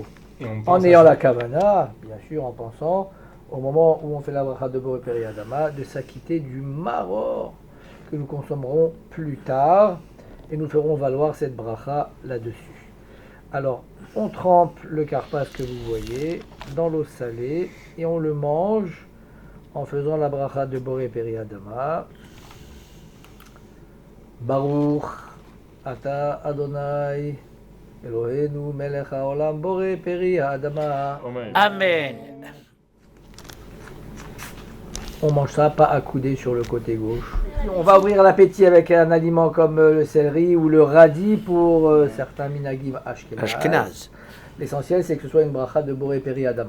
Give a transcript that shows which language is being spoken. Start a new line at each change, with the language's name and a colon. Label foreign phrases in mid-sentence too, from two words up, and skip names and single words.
French: En ayant la kavana, bien sûr, en pensant au moment où on fait la bracha de Boré Peri Adama, de s'acquitter du maror que nous consommerons plus tard et nous ferons valoir cette bracha là-dessus. Alors, on trempe le karpas que vous voyez dans l'eau salée et on le mange en faisant la bracha de Boré Peri Adama.
Hebrew: ברוך אתה אדוני אלוהינו מלך העולם בורא פרי האדמה. Amen.
French: On mange ça pas accoudé sur le côté gauche. On va ouvrir l'appétit avec un aliment comme le céleri ou le radis pour certains
Hebrew: מנהגים אשכנז.
French: L'essentiel c'est que ce soit une bracha de Boré Peri Adama.